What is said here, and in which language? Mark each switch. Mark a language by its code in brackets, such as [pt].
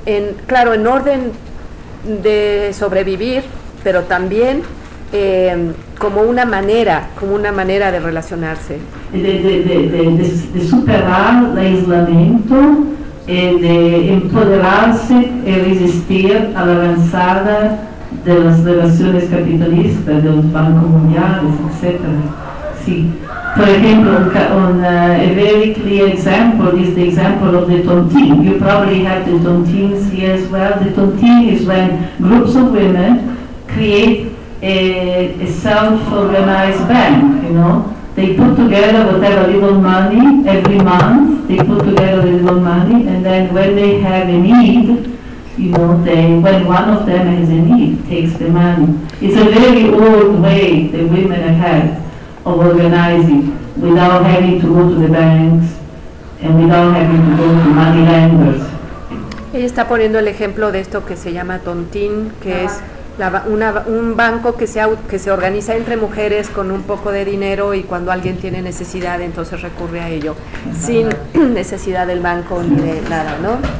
[es] en orden de sobrevivir, pero también como una manera de relacionarse. De superar el aislamiento, de empoderarse y resistir a la avanzada de las relaciones capitalistas, de los bancos mundiales, etc. Sí. [en] For example, a very clear example is the example of the tontine. You probably have the tontines here as well. The tontine is when groups of women create a self-organized bank, you know. They put together whatever little money every month, and then when they have a need, you know, when one of them has a need, takes the money. It's a very old way that women have had of organizing without having to go to the banks and without having to go to money lenders. [es] Ella está poniendo el ejemplo de esto que se llama tontín, que es un banco que se organiza entre mujeres con un poco de dinero, y cuando alguien tiene necesidad entonces recurre a ello. Ajá. Sin necesidad del banco ni de nada, ¿no?